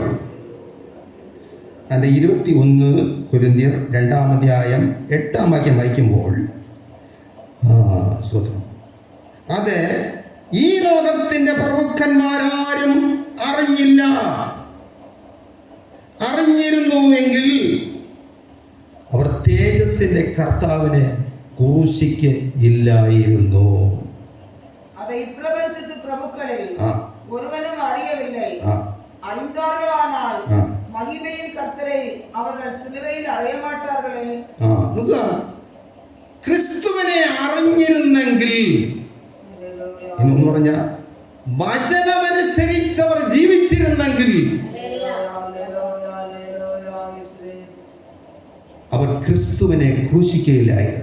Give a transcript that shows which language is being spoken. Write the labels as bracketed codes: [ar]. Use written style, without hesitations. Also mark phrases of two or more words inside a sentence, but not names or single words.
[ml] അതിൻ്റെ 21 കൊരിന്ത്യർ 2-ാം അധ്യായം 8-ാം വാക്യം വായിക്കുമ്പോൾ സ്തോത്രം, അത് ഈ ലോകത്തിൻ്റെ പ്രഭുക്കന്മാരാരും അറിഞ്ഞില്ല. അറിഞ്ഞിരുന്നുവെങ്കിൽ അവർ തേജസ്സിന്റെ കർത്താവിനെ ക്രൂശിക്ക് ഇല്ലായിരുന്നു. [ta] அதை இப்பிரபஞ்சத்து பிரபுக்களில் ஒருவனும் அறியவில்லை. அறிந்தார்களானால் மகிமையின் கர்த்தரை அவர்கள் சிலுவையில் அறைய மாட்டார்களே. [ml] ക്രിസ്തുവിനെ അറിഞ്ഞിരുന്നെങ്കിൽ എന്ന് പറഞ്ഞ വചനമനുസരിച്ചവർ ജീവിച്ചിരുന്നെങ്കിൽ അവർ ക്രിസ്തുവിനെ ക്രൂശിക്കുകയില്ലായിരുന്നു.